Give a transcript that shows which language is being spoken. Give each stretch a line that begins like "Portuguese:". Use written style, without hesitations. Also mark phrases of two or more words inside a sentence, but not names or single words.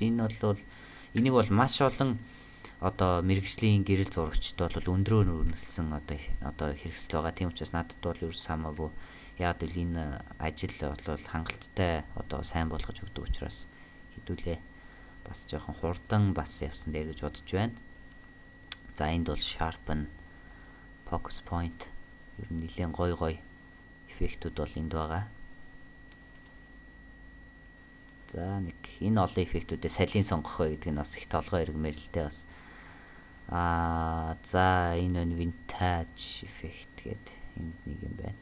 Mongolian: Энэ бол энийг бол маш олон одоо мэрэгжлийн гэрэл зурагчд бол өндрөөр өрнөсөн одоо хэрэгсэл байгаа. Тийм учраас надад бол ерөөс хамаагүй. Яг л энэ ажил бол хангалттай одоо сайн болгож өгдөг учраас хэдүүлээ бас жоохон хурдан бас явсан дээр гэж бодож байна. За энд бол
English: sharpen, focus point
Mongolian: ер нь нэлээд гой эффектүүд бол энд байгаа. За нэг энэ олон эффектүүдээ салийн сонгох вэ гэдэг нь бас их толгой эргэмээр л дээ бас. За энэ
English: vintage effect
Mongolian: гэдэг энд нэг юм байна.